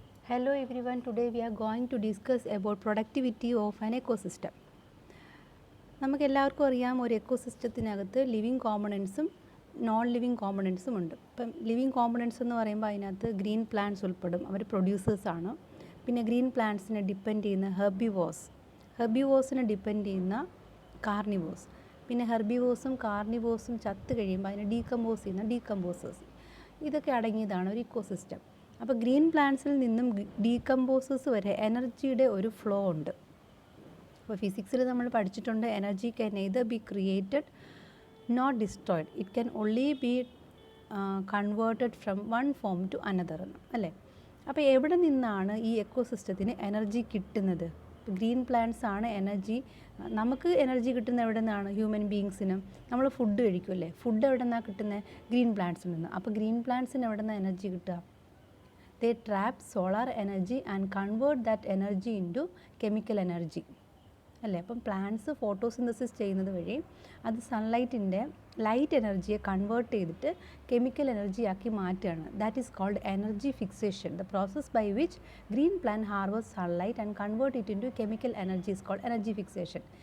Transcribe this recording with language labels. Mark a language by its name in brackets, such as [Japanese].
[English] Hello everyone, today we are going to discuss about productivity of an ecosystem. [Malayalam] നമുക്ക് എല്ലാവർക്കും അറിയാം ഒരു എക്കോസിസ്റ്റത്തിനകത്ത് living കോമ്പണൻസും non living കോമ്പണൻസും ഉണ്ട്. ഇപ്പം ലിവിങ് കോമ്പണൻസ് എന്ന് പറയുമ്പോൾ അതിനകത്ത് ഗ്രീൻ പ്ലാന്റ്സ് ഉൾപ്പെടും, അവർ പ്രൊഡ്യൂസേഴ്സാണ്. പിന്നെ ഗ്രീൻ പ്ലാന്റ്സിനെ ഡിപ്പെൻഡ് ചെയ്യുന്ന ഹെർബിവോസിനെ ഡിപ്പെൻഡ് ചെയ്യുന്ന കാർണിവോസ്. പിന്നെ ഹെർബിവോസും കാർണിവോസും ചത്ത് കഴിയുമ്പോൾ അതിനെ ഡീകമ്പോസ് ചെയ്യുന്ന ഡീകമ്പോസേഴ്സ്. ഇതൊക്കെ അടങ്ങിയതാണ് ഒരു ഇക്കോസിസ്റ്റം. അപ്പോൾ ഗ്രീൻ പ്ലാന്റ്സിൽ നിന്നും ഡീകമ്പോസേഴ്സ് വരെ എനർജിയുടെ ഒരു ഫ്ലോ ഉണ്ട്. അപ്പോൾ ഫിസിക്സിൽ നമ്മൾ പഠിച്ചിട്ടുണ്ട്, [English] energy can neither be created not destroyed, it can only be converted from one form to another [Malayalam] എന്ന്, അല്ലേ? അപ്പോൾ എവിടെ നിന്നാണ് ഈ എക്കോസിസ്റ്റത്തിന് എനർജി കിട്ടുന്നത്? ഗ്രീൻ പ്ലാന്റ്സ് ആണ് എനർജി. നമുക്ക് എനർജി കിട്ടുന്നത് എവിടെ നിന്നാണ്? ഹ്യൂമൻ ബീങ്സിനും. നമ്മൾ ഫുഡ് കഴിക്കുമല്ലേ, ഫുഡ് എവിടെ നിന്നാണ് കിട്ടുന്നത്? ഗ്രീൻ പ്ലാന്റ്സിൽ നിന്ന്. അപ്പോൾ ഗ്രീൻ പ്ലാന്റ്സിന് എവിടെ നിന്നാണ് എനർജി കിട്ടുക? [English] They trap solar energy and convert that energy into chemical energy, അല്ലേ? [Malayalam] അപ്പം പ്ലാന്റ്സ് ഫോട്ടോസിന്തസിസ് ചെയ്യുന്നത് വഴി അത് സൺലൈറ്റിൻ്റെ ലൈറ്റ് എനർജിയെ കൺവേർട്ട് ചെയ്തിട്ട് കെമിക്കൽ എനർജി ആക്കി മാറ്റുകയാണ്. [English] That is called energy fixation. The process by which green plant harvest sunlight and convert it into chemical energy is called energy fixation.